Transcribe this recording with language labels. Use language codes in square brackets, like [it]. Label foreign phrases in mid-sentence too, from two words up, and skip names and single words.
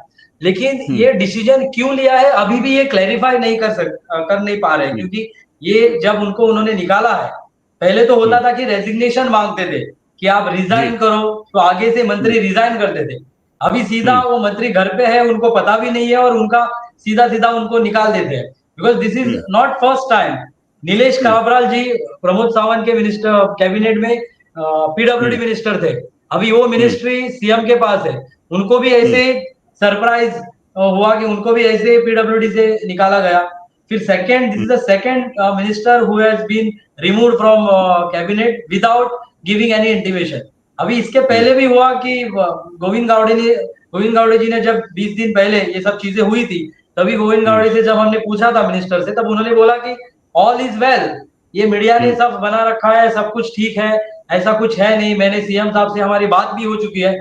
[hi] लेकिन ये डिसीजन क्यों लिया है अभी भी ये क्लैरिफाई नहीं कर नहीं पा रहे, क्योंकि ये जब उन्होंने निकाला है, पहले तो होता था कि रेजिग्नेशन मांगते थे कि आप रिजाइन करो, तो आगे से मंत्री रिजाइन करते थे। अभी सीधा वो मंत्री घर पे है, उनको पता भी नहीं है और उनका सीधा सीधा उनको निकाल देते हैं। [en] Because this is not first time. [hi] नीलेश काब्राल जी प्रमोद सावंत के [en] minister cabinet [hi] में [en] PWD minister [hi] थे, अभी वो मिनिस्ट्री सीएम के पास है। उनको भी ऐसे सरप्राइज हुआ कि उनको भी ऐसे पीडब्ल्यूडी से निकाला गया। फिर सेकंड, [en] This is the second minister who has been removed from cabinet without giving any intimation. [hi] अभी इसके पहले भी हुआ कि गोविंद गावड़े जी ने जब 20 दिन पहले ये सब चीजें हुई थी, तभी गोविंद गावड़े से जब हमने पूछा था मिनिस्टर से, तब उन्होंने बोला कि [en] all is well, [hi] ये मीडिया ने सब बना रखा है, सब कुछ ठीक है, ऐसा कुछ है नहीं, मैंने सीएम साहब से हमारी बात भी हो चुकी है।